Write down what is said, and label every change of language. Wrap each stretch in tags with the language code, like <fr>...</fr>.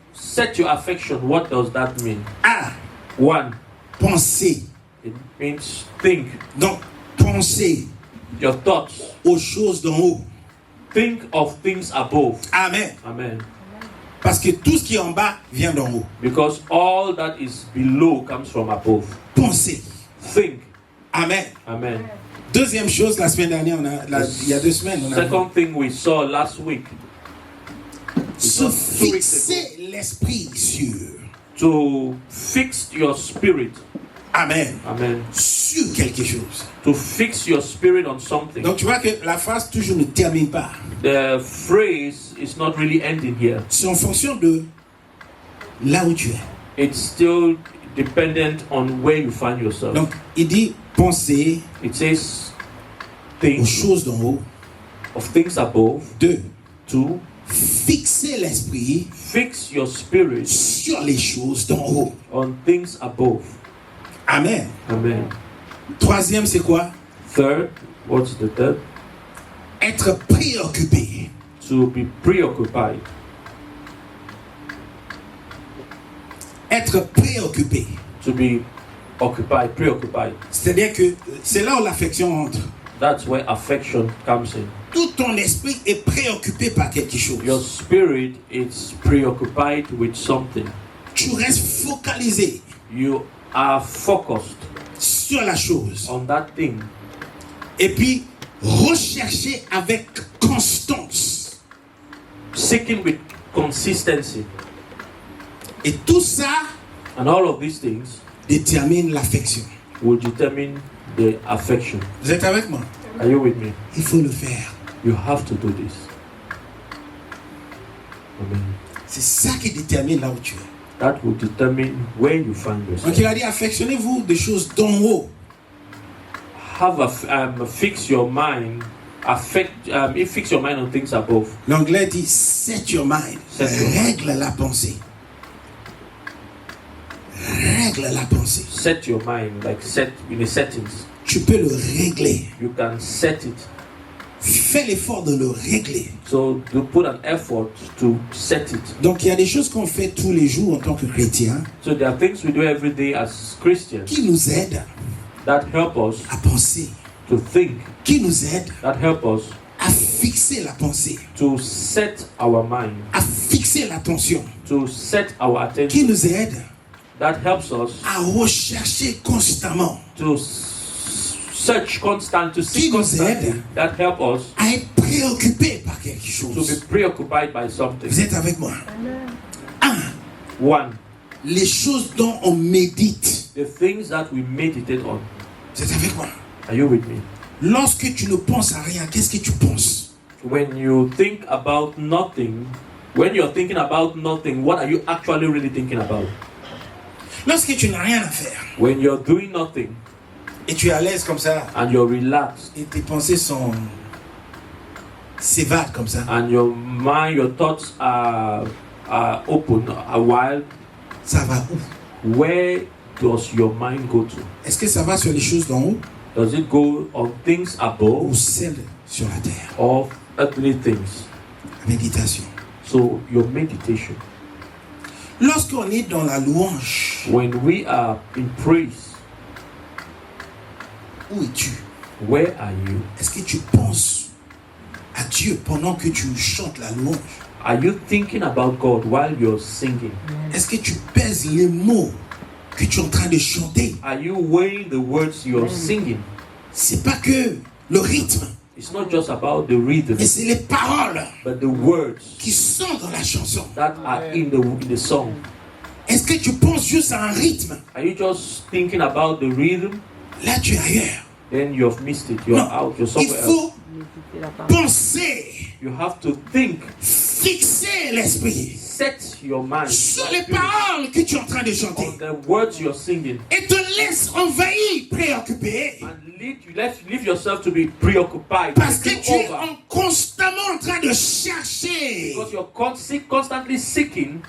<en>Set your affection. What does that mean? 1.</en> <fr>Pensez.</fr> <en>It means think.</en> <fr>Donc pensez.</fr> <en>Your thoughts.</en> <fr>Aux choses d'en haut.</fr> <en>Think of things above. Amen. Amen.</en> <fr>Parce que tout ce qui est en bas vient d'en haut.</fr> <en>Because all that is below comes from above.</en> <fr>Pensez.</fr> <en>Think. Amen. Amen.</en> <fr>Deuxième chose, la semaine dernière, il y a 2 semaines, on a</fr> <en>second thing we saw last week.</en> <fr>Se fixer l'esprit sur.</fr> <en>To fix your spirit. Amen. Amen.</en> <fr>Sur quelque chose.</fr> <en>To fix your spirit on something.</en> <fr>Donc tu vois que la phrase toujours ne termine pas.</fr> <en>The phrase is not really ending here.</en> <fr>C'est en fonction de là où tu es.</fr> <en>It's still dependent on where you find yourself.</en> <fr>Donc il dit penser.</fr> <en>It says</en> <fr>aux choses d'en haut.</fr> <en>Of things above. 2.</en> <fr>Fixer l'esprit.</fr> <en>Fix your spirit</en> <fr>sur les choses d'en haut.</fr> <en>On things above. Amen. Amen.</en> <fr>Troisième, c'est quoi?</fr> <en>Third, what's the third?</en> <fr>Être préoccupé.</fr> <en>To be preoccupied.</en> <fr>Être préoccupé.</fr> <en>To be occupied, preoccupied.</en> <fr>C'est-à-dire que c'est là où l'affection entre.</fr> <en>That's where affection comes in.</en> <fr>Tout ton esprit est préoccupé par quelque chose.</fr> <en>Your spirit is preoccupied with something.</en> <fr>Tu restes focalisé.</fr> <en>You are focused</en> <fr>sur la chose.</fr> <en>On that thing.</en> <fr>Et puis rechercher avec constance.</fr> <en>Seeking with consistency.</en> <fr>Et tout ça,</fr> <en>and all of these things,</en> <fr>détermine l'affection.</fr> <en>Will determine the affection.</en> <fr>Vous êtes avec moi?</fr> <en>Are you with me?</en> <fr>Il faut le faire.</fr> <en>You have to do this. Amen.</en> <fr>C'est ça qui détermine là où tu es.</fr> <en>That will determine where you find yourself.</en> <fr>Donc il a dit affectionnez-vous des choses d'en haut.</fr> <en>Have fix your mind. Fix your mind on things above.</en> <fr>L'anglais dit</fr> <en>set your mind.</en> <fr>Règle la pensée. Règle la pensée.</fr> <en>Set your mind, like set in the settings.</en> <fr>Tu peux le régler.</fr> <en>You can set it.</en> <fr>Fais l'effort de le régler.</fr> <en>So to put an effort to set it.</en> <fr>Donc il y a des choses qu'on fait tous les jours en tant que chrétien.</fr> <en>So there are things we do every day as Christians.</en> <fr>Qui nous aident.</fr> <en>That help us.</en> <fr>À penser.</fr> <en>To think.</en> <fr>Qui nous aident.</fr> <en>That help us.</en> <fr>À fixer la pensée.</fr> <en>To set our mind.</en> <fr>À fixer l'attention.</fr> <en>To set our attention.</en> <fr>Qui nous aide.</fr> <en>That helps us.</en> <fr>À rechercher constamment.</fr> <en>To search constant, to seek constantly. That help us.</en> <fr>À être préoccupé par quelque chose.</fr> <en>To be preoccupied by something.</en> <fr>Vous êtes avec moi? 1. Les choses dont on médite.</fr> <en>The things that we meditate on.</en> <fr>Vous êtes avec moi?</fr> <en>Are you with me?</en> <fr>Lorsque tu ne penses à rien, qu'est-ce que tu penses?</fr> <en>When you think about nothing, when you're thinking about nothing, what are you actually really thinking about?</en> <fr>Lorsque tu n'as rien à faire.</fr> <en>When you're doing nothing.</en> <fr>Et tu es à l'aise comme ça.</fr> <en>And you're relaxed.</en> <fr>Et tes pensées sont s'évadent comme ça.</fr> <en>And your mind, your thoughts are open, are wild.</en> <fr>Ça va où?</fr> <en>Where does your mind go to?</en> <fr>Est-ce que ça va sur les choses d'en haut?</fr> <en>Does it go on things above?</en> <fr>Ou celles sur la terre?</fr> <en>Or earthly things?</en> <fr>Méditation.</fr> <en>So your meditation.</en> <fr>Lorsqu'on est dans la louange.</fr> <en>When we are in praise.</en> <fr>Où es-tu?</fr> <en>Where are you?</en> <fr>Est-ce que tu penses à Dieu pendant que tu chantes la louange?</fr> <en>Are you thinking about God while you're singing?</en> <fr>Est-ce que tu pèses les mots que tu es en train de chanter?</fr> <en>Are you weighing the words you're singing?</en> <fr>C'est pas que le rythme.</fr> <en>It's not just about the rhythm.</en> <fr>Mais c'est les paroles.</fr> <en>But the words.</en> <fr>Qui sont dans la chanson.</fr> <en>That are in the song.</en> <fr>Est-ce que tu penses juste à un rythme?</fr> <en>Are you just thinking about the rhythm?</en> <fr>Là tu es ailleurs.</fr> <en>Then you've missed it. You're out. You're somewhere else.</en> <fr>Il faut penser.</fr> <en>You have to think.</en> <fr>Fixer l'esprit.</fr> <en>Set your mind.</en> <fr>Sur les paroles que tu es en train de chanter.</fr> <en>On the words you're singing.</en> <fr>Et te laisse envahir, préoccupé.</fr> <en>And leave yourself to be preoccupied.</en> <fr>Parce que tu es constamment en train de chercher.</fr> <en>Because you're constantly seeking</en>